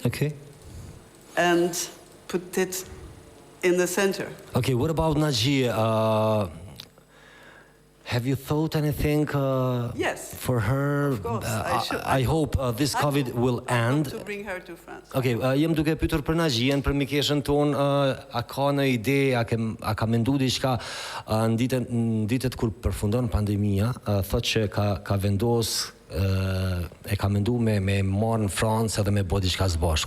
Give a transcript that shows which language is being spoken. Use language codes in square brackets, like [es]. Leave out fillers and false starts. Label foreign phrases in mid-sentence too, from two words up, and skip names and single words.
[en] Okay. And put it in the center. Okay, what about Naxhije? Have you thought anything yes. for her? Of course, I hope this COVID will end. To bring her to France. [sq] Okay, jem duke pyetur për Naxhijen, për mikeshën tonë, a ka në ide, a ka mendu diçka në ditët kur përfundon pandemia, thotë që ka vendos, e ka mendu me marrë në Francë edhe me bë diçka së bashku.